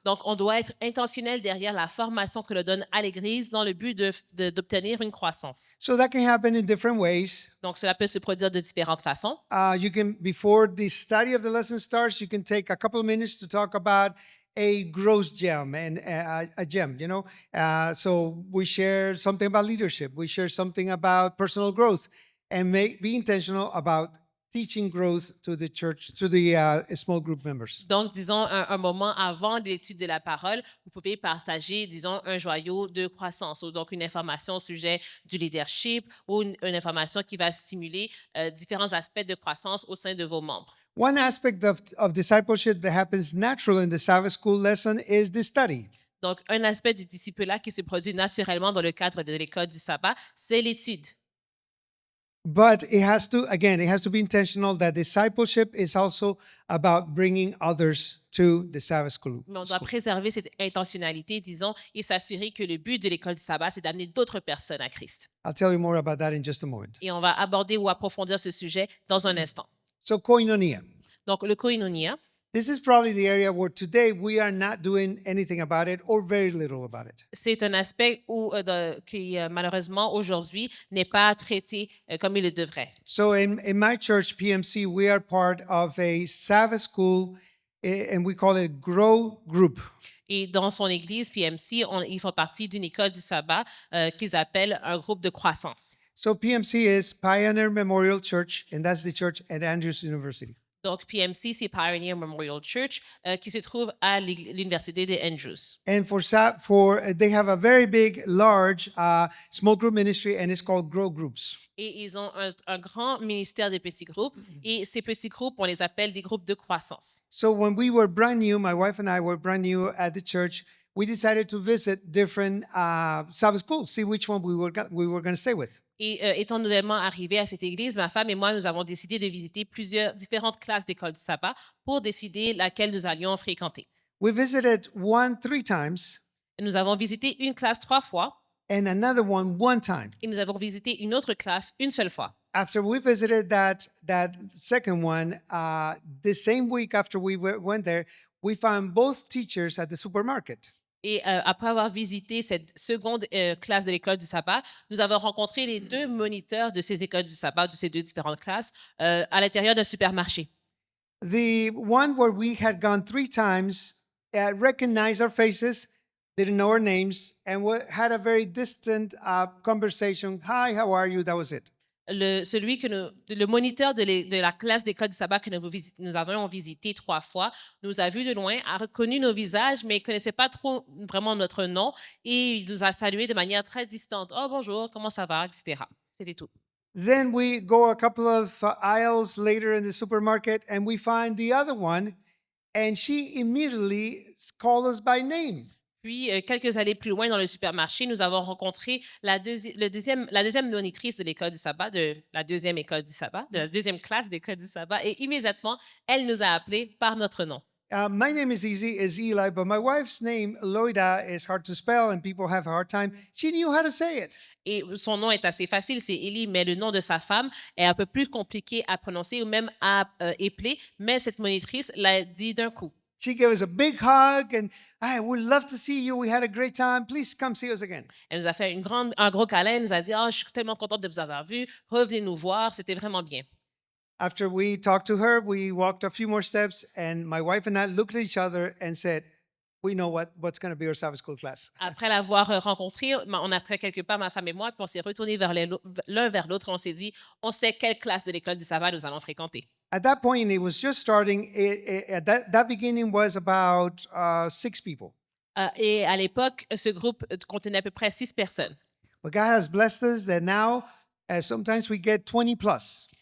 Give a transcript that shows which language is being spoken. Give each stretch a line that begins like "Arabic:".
French: Donc, on doit être intentionnel derrière la formation que l'on donne à l'Église dans le but d'obtenir une croissance.
English: So that can happen in different ways.
French: Donc, cela peut se produire de différentes façons.
English: You can, before the study of the lesson starts, you can take a couple of minutes to talk about a growth gem and a gem, you know. So we share something about leadership. We share something about personal growth, and be intentional about teaching growth to the church, to the small group members.
French: Donc, disons, un moment avant l'étude de la parole, vous pouvez partager, disons, un joyau de croissance ou donc une information au sujet du leadership ou une information qui va stimuler différents aspects de croissance au sein de vos membres.
English: One aspect of discipleship that happens natural in the Sabbath school lesson is the study.
French: Donc, un aspect du discipulat qui se produit naturellement dans le cadre de l'école du sabbat, c'est l'étude.
English: But it has to be intentional that discipleship is also about bringing others to the Sabbath school.
French: Mais on doit préserver cette intentionnalité, disons, et s'assurer que le but de l'école du sabbat, c'est d'amener d'autres personnes à Christ.
English: I'll tell you more about that in just a moment.
French: Et on va aborder ou approfondir ce sujet dans un instant.
English: So koinonia.
French: Donc, le koinonia,
English: This is probably the area where today we are not doing anything about it or very little about it.
French: C'est un aspect qui, malheureusement, aujourd'hui, n'est pas traité comme il le devrait.
English: So in my church, PMC, we are part of a Sabbath school, and we call it Grow Group.
French: Et dans son église, PMC, ils font partie d'une école du sabbat qu'ils appellent un groupe de croissance.
English: So PMC is Pioneer Memorial Church, and that's the church at Andrews University.
French: Donc, PMC, c'est Pioneer Memorial Church qui se trouve à l'Université de Andrews.
English: And they have a very big, large small group ministry, and it's called Grow Groups.
French: Et ils ont un grand ministère de petits groupes. Et ces petits groupes, on les appelle des groupes de croissance.
English: So when we were brand new, my wife and I were brand new at the church, we decided to visit different Sabbath schools, see which one we were going to stay with.
French: Et étant nouvellement arrivés à cette église, ma femme et moi, nous avons décidé de visiter différentes classes d'école du sabbat pour décider laquelle nous allions fréquenter.
English: We visited one 3 times
French: Nous avons visité une classe 3 fois
English: and another one time.
French: et nous avons visité une autre classe une seule fois.
English: After we visited that second one, the same week after we went there, we found both teachers at the supermarket.
French: Et après avoir visité cette seconde classe de l'école du sabbat, nous avons rencontré les 2 moniteurs de ces écoles du sabbat, de ces 2 différentes classes, à l'intérieur d'un supermarché.
English: The one where we had gone 3 times recognized our faces, didn't know our names, and had a very distant conversation. Hi, how are you? That was it.
French: Le moniteur de la classe d'école du sabbat que nous avons visité 3 fois, nous a vus de loin, a reconnu nos visages, mais il ne connaissait pas trop vraiment notre nom et il nous a salués de manière très distante. Oh, bonjour, comment ça va, etc. C'était tout.
English: Then we go a couple of aisles later in the supermarket and we find the other one, and she immediately called us by name.
French: Puis, quelques allées plus loin dans le supermarché, nous avons rencontré la deuxième monitrice de l'école du sabbat, de la deuxième école du sabbat, de la deuxième classe d'école du sabbat, et immédiatement, elle nous a appelés par notre nom.
English: My name is Eli, but my wife's name, Loida, is hard to spell and people have a hard time. She knew how to say it.
French: Et son nom est assez facile, c'est Élie, mais le nom de sa femme est un peu plus compliqué à prononcer ou même à épeler, mais cette monitrice l'a dit d'un coup.
English: She gave us a big hug and, I would love to see you. We had a great time. Please come see us again.
French: Elle nous a fait un gros câlin, elle nous a dit « Ah, je suis tellement contente de vous avoir vu, revenez nous voir, c'était vraiment bien ».
English: After we talked to her, we walked a few more steps, and my wife and I looked at each other and said, we know what's going to be our Sabbath school class.
French: Après l'avoir rencontré, on a fait quelques pas, ma femme et moi, puis on s'est retournés l'un vers l'autre, on s'est dit « On sait quelle classe de l'école du sabbat nous allons fréquenter ».
English: At that point, it was just starting. That beginning was about 6 people.
French: Et à l'époque, ce groupe contenait à peu près 6 personnes.
English: But God has blessed us that now, sometimes we get 20 plus.